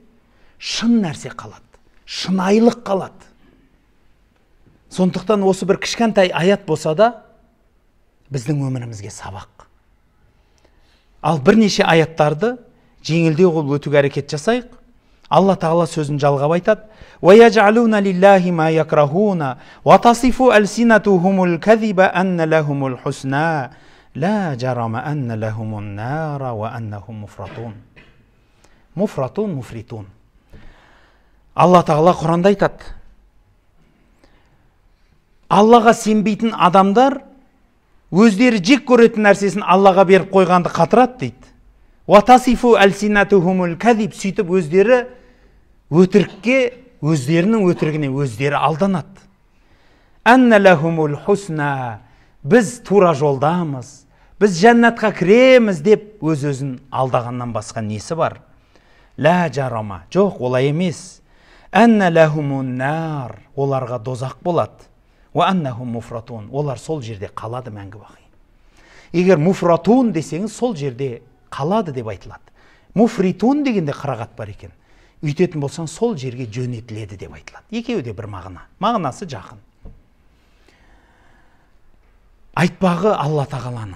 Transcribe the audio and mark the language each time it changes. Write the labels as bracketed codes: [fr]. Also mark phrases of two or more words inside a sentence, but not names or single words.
[kk] Шын нәрсе қалады, шынайылық қалады. Сондықтан осы бір кішкентай аят болса да біздің өмірімізге сабақ. Ал бірнеше аяттарды жеңілдеу қылып өтуге әрекет жасайық. Алла Тағала сөзін жалғап айтады: [ar] وَيَجْعَلُونَ لِلَّهِ مَا يَكْرَهُونَ وَتَصِفُ أَلْسِنَتُهُمُ الْكَذِبَ أَنَّ لَهُمُ الْحُسْنَى لَا جَرَمَ أَنَّ لَهُمُ النَّارَ وَأَنَّهُمْ مُفْرَطُونَ. مفرطون، مفرطون. [kk] Алла Тағала Құранда айтады: Аллаға сенбейтін адамдар өздері жек көретін нәрсесін Аллаға беріп қойғанды қатырады дейді. [ar] وتصف ألسنتهم الكذب, [kk] сөйтіп өздері өтірікке, өздерінің өтірігіне өздері алданады. [ar] أن لهم الحسنى, [kk] біз тура жолдамыз, біз жәннатқа кіреміз деп өз-өзін алдағаннан басқа несі бар? [ar] لا جرم, [kk] жоқ, олай емес. [ar] أن لهم النار, [kk] оларға дозақ болады. [ar] وأنهم مفرطون, [kk] олар сол жерде қалады мәңгі бақи. Егер муфратун десеңіз, сол жерде қалады деп айтылады. Муфритун дегенде қырағат бар екен. Үйтетін болсаң, сол жерге жөнетіледі деп айтылады. Екеуі де бір мағына. Мағынасы жақын. Айтпағы Алла Тағаланың.